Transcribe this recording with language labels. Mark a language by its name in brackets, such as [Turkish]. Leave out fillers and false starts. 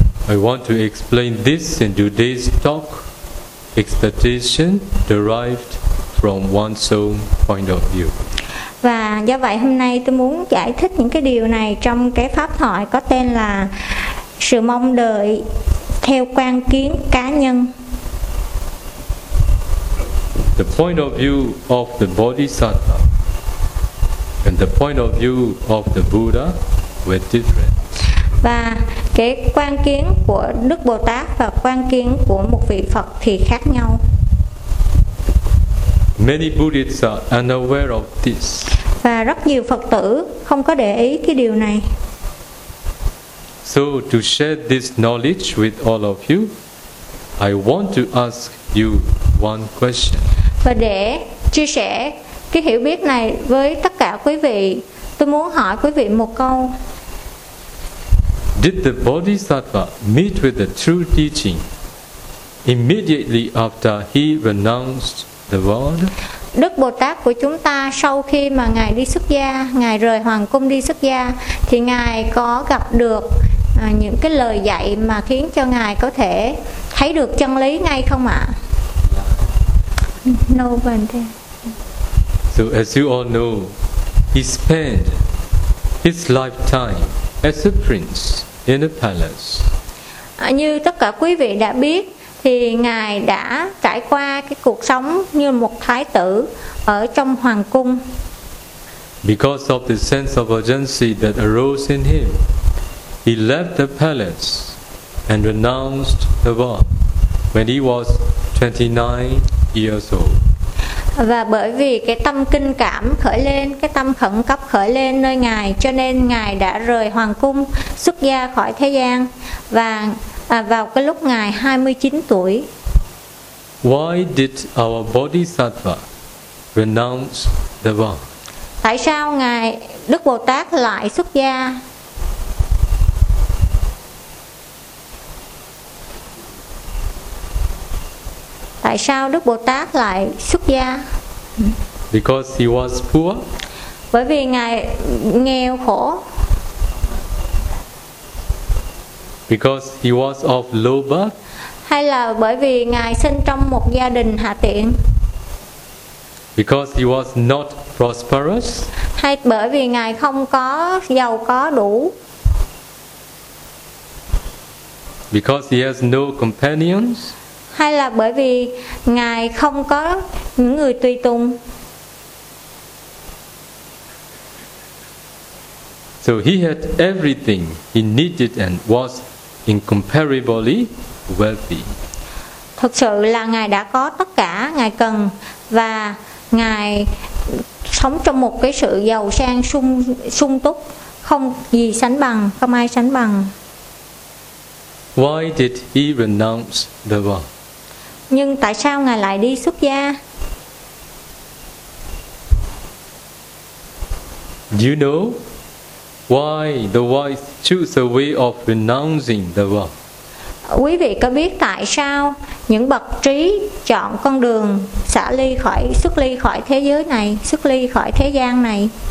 [English] I want to explain this in today's talk. Expectation derived from one's own point of view. [Vietnamese] Và do vậy hôm nay tôi muốn giải thích những cái điều này trong cái pháp thoại có tên là sự mong đợi theo quan kiến cá nhân. [English] The point of view of the Bodhisattva and the point of view of the Buddha were different. [Vietnamese] Và cái quan kiến của Đức Bồ Tát và quan kiến của một vị Phật thì khác nhau. [English] Many Buddhists are unaware of this. [Vietnamese] Và rất nhiều Phật tử không có để ý cái điều này. [English] So to share this knowledge with all of you, I want to ask you one question. [Vietnamese] Và để chia sẻ cái hiểu biết này với tất cả quý vị, tôi muốn hỏi quý vị một câu. [English] Did the Bodhisattva meet with the true teaching immediately after he renounced the world? [Vietnamese] Đức Bồ Tát của chúng ta sau khi mà Ngài đi xuất gia, Ngài rời hoàng cung đi xuất gia, thì Ngài có gặp được những cái lời dạy mà khiến cho Ngài có thể thấy được chân lý ngay không ạ? [English] No one there. So as you all know, he spent his lifetime as a prince in a palace. [Vietnamese] Như tất cả quý vị đã biết, thì Ngài đã trải qua cái cuộc sống như một thái tử ở trong hoàng cung. [English] Because of the sense of urgency that arose in him, he left the palace and renounced the vow when he was 29 years old. [Vietnamese] Và bởi vì cái tâm kinh cảm khởi lên, cái tâm khẩn cấp khởi lên nơi Ngài, cho nên Ngài đã rời hoàng cung, xuất gia khỏi thế gian và vào cái lúc Ngài 29 tuổi. [English] Why did our Bodhisattva renounce the vow? [Vietnamese] Tại sao Ngài Đức Bồ Tát lại xuất gia? Tại sao Đức Bồ Tát lại xuất gia? [English] Because he was poor. [Vietnamese] Bởi vì Ngài nghèo khổ. [English] Because he was of low birth. [Vietnamese] Hay là bởi vì Ngài sinh trong một gia đình hạ tiện. [English] Because he was not prosperous. [Vietnamese] Hay bởi vì Ngài không có giàu có đủ. [English] Because he has no companions. [Vietnamese] Hay là bởi vì Ngài không có những người tùy tùng. [English] So he had everything he needed and was incomparably wealthy. [Vietnamese] Thực sự là Ngài đã có tất cả Ngài cần và Ngài sống trong một cái sự giàu sang sung túc không gì sánh bằng, không ai sánh bằng. [English] Why did he renounce the world? [Vietnamese] Nhưng tại sao Ngài lại đi xuất gia? [English] Do you know why the wise choose a way of renouncing the world? [Vietnamese] Quý vị có biết tại sao những bậc trí chọn con đường xả ly khỏi, xuất ly khỏi thế giới này, xuất ly khỏi thế gian này?